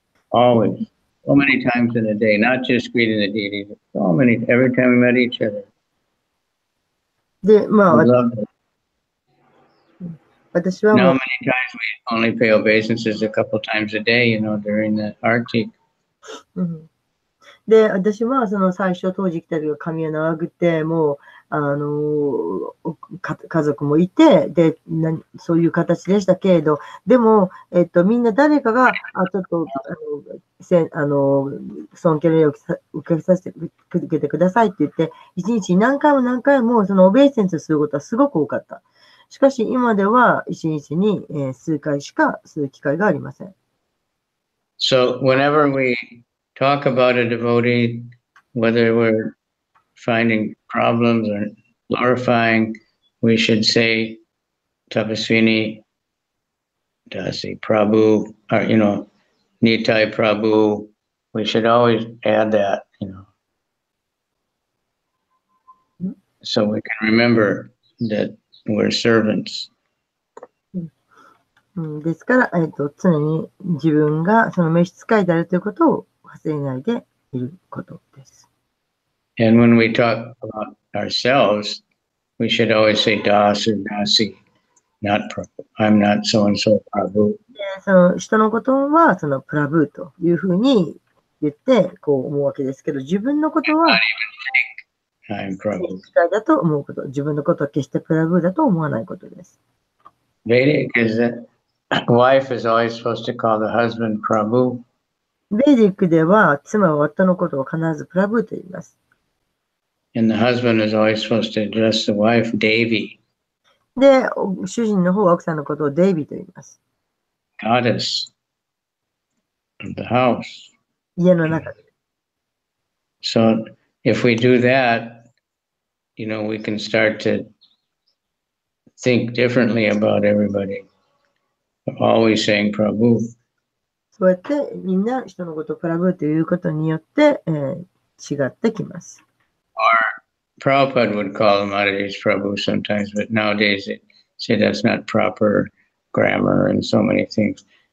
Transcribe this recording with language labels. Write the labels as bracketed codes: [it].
[en] Always. So many times in a day, not just greeting the deity, but so many, every time we met each other. [ja] で、まあ、 [en] We loved it. [ja] 私はも [en] Now [ja] う [en] many times we only pay obeisances a couple times a day, during the Arctic. [ja] で、私はその最初当時来た時は髪を長くて、もう、家族もいて、で、そういう形でしたけれど、でも、みんな誰かが、ちょっと、尊敬の礼を受けてくださいって言って、一日何回も何回もそのオベイセンスすることはすごく多かった。しかし今では一日に数回しかする機会がありません。 [en] So whenever we talk about a devotee, whether we're finding problems or glorifying, we should say Tapaswini Dasi Prabhu, or Nitai Prabhu. We should always add that, so we can remember that we're servants. [ja] ですから、常に自分がその召使いであるということを忘れないでいることです。 [en] And when we talk about ourselves, we should always say Das or Dasi, not Prabhu. I'm not so and so Prabhu. [ja] で、その人のことはそのプラブーというふうに言ってこう思うわけですけど、自分のことは [en] I'm Prabhu. [ja] 召使いだと思うこと、自分のことは決してプラブーだと思わないことです。 [en] Vedic is that wife is always supposed to call the husband Prabhu. [ja] ベーディックでは妻は夫のことを必ずプラブーと言います。 [en] And the husband is always supposed to address the wife Devi. [ja] で、主人の方は奥さんのことをデイビーと言います。 [en] Goddess of the house. [ja] 家の中で。 [en] So if we do that, we can start to think differently about everybody. Always saying Prabhu. [ja] そうやってみんな人のことをプラブーということによって、違ってきます。 [en] Or Prabhupada would call him Mataji's Prabhu sometimes, but nowadays they say that's not proper grammar and so many things.